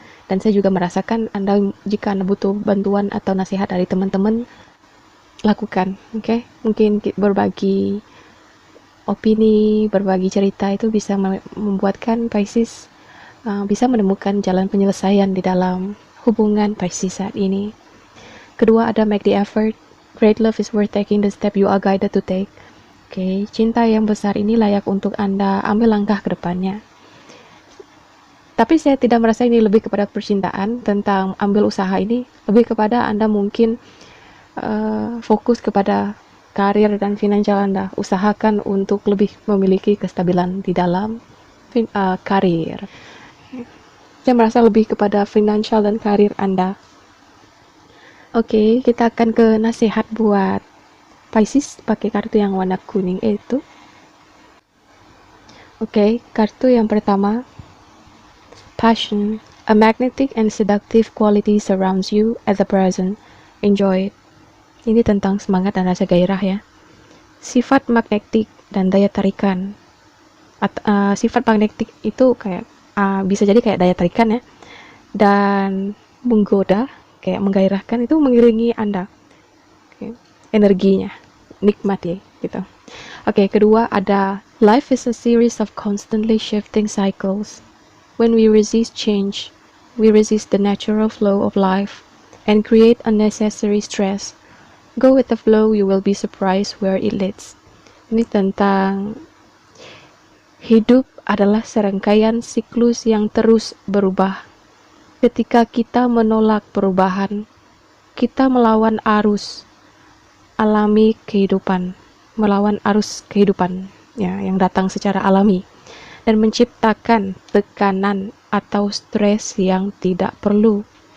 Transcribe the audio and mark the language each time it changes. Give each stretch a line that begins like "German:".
Indonesian: Dan saya juga merasakan jika Anda butuh bantuan atau nasihat dari teman-teman, lakukan. Mungkin berbagi opini, berbagi cerita itu bisa membuatkan Pisces bisa menemukan jalan penyelesaian di dalam hubungan Pisces saat ini. Kedua ada
English: make the effort. Great love is worth taking the step you are guided to take.
Indonesian: Cinta yang besar ini layak untuk Anda ambil langkah ke depannya. Tapi saya tidak merasa ini lebih kepada percintaan, tentang ambil usaha ini lebih kepada Anda mungkin fokus kepada karir dan finansial Anda. Usahakan untuk lebih memiliki kestabilan di dalam karir. Saya merasa lebih kepada finansial dan karir Anda. Kita akan ke nasihat buat Pisces pakai kartu yang warna kuning itu. Kartu yang pertama, passion.
English: A magnetic and seductive quality surrounds you at the present. Enjoy it.
Indonesian: Ini tentang semangat dan rasa gairah ya. Sifat magnetik dan daya tarikan. Sifat magnetik itu kayak bisa jadi kayak daya tarikan ya, dan menggoda, kayak menggairahkan, itu mengiringi Anda. Energinya nikmati gitu. Kedua ada
English: life is a series of constantly shifting cycles. When we resist change, we resist the natural flow of life and create unnecessary stress. Go with the flow, you will be surprised where it leads.
Indonesian: Ini tentang hidup adalah serangkaian siklus yang terus berubah. Ketika kita menolak perubahan, kita melawan arus alami kehidupan, melawan arus kehidupan ya, yang datang secara alami, dan menciptakan tekanan atau stres yang tidak perlu.